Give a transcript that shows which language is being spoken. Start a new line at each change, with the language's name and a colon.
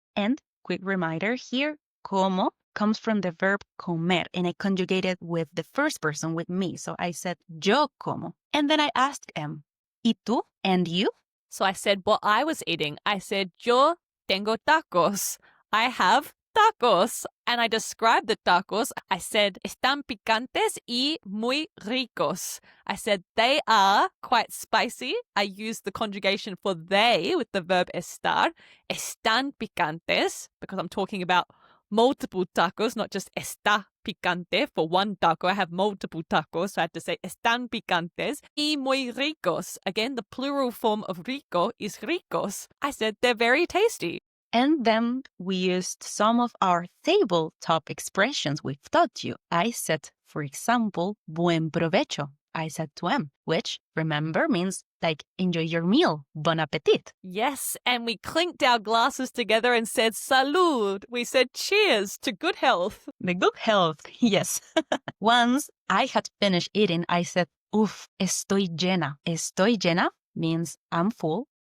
English: And quick reminder here, como comes from the verb comer, and I conjugated with the first person, with me. So I said,
Spanish: yo como.
English: And then I asked him,
Spanish: ¿y tú?
English: And you? So I said what I was eating. I said,
Spanish: yo tengo tacos.
English: I have tacos. And I described the tacos. I said,
Spanish: están picantes y muy ricos.
English: I said, they are quite spicy. I used the conjugation for they with the verb estar.
Spanish: Están picantes,
English: because I'm talking about multiple tacos, not just
Spanish: está picante
English: for one taco. I have multiple tacos, so I had to say
Spanish: están picantes y muy ricos.
English: Again, the plural form of rico is ricos. I said they're very tasty. And then we used some of our tabletop expressions we've taught you. I said, for example,
Spanish: buen provecho.
English: I said to him, which, remember, means like enjoy your meal, bon appetit. Yes, and we clinked our glasses together and said salud. We said cheers to good health. The good health, yes. Once I had finished eating, I said, uf,
Spanish: estoy llena. Estoy llena
English: means I'm full.